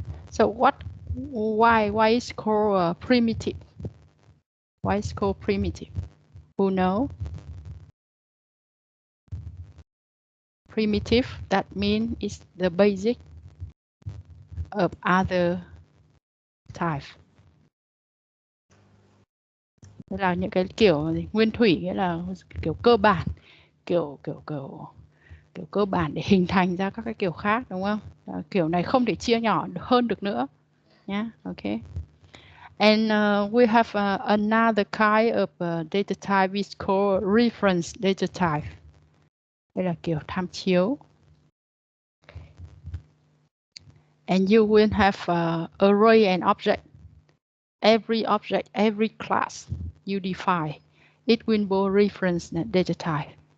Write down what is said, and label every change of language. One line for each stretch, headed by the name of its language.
English: So why is called primitive? Why is called primitive? Who know? Primitive, that means it's the basic of other type.
Vietnamese: Tức là những cái kiểu nguyên thủy, nghĩa là kiểu cơ bản, kiểu cơ bản để hình thành ra các cái kiểu khác, đúng không? Kiểu này không thể chia nhỏ hơn được nữa nhé.
English: Yeah, okay. And we have another kind of data type is called reference data type.
Vietnamese: Đây là kiểu tham chiếu.
English: And you will have array and object. Every object, every class you define, it will be reference data type.